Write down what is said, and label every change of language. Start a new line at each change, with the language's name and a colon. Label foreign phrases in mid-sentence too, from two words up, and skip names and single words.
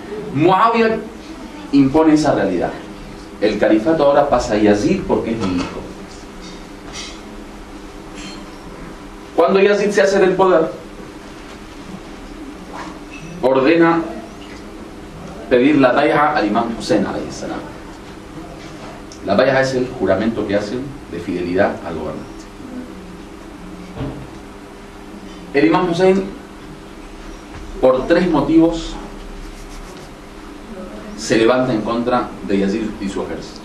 Spanish: Muawiyah impone esa realidad. El califato ahora pasa a Yazid porque es mi hijo. Cuando Yazid se hace del poder, ordena pedir la bay'a al imam Hussein
Arabic: عليه السلام.
Spanish: La bay'a es el juramento que hacen de fidelidad al gobernante. El imam Hussein, por 3 motivos, se levanta en contra de Yazid y su ejército.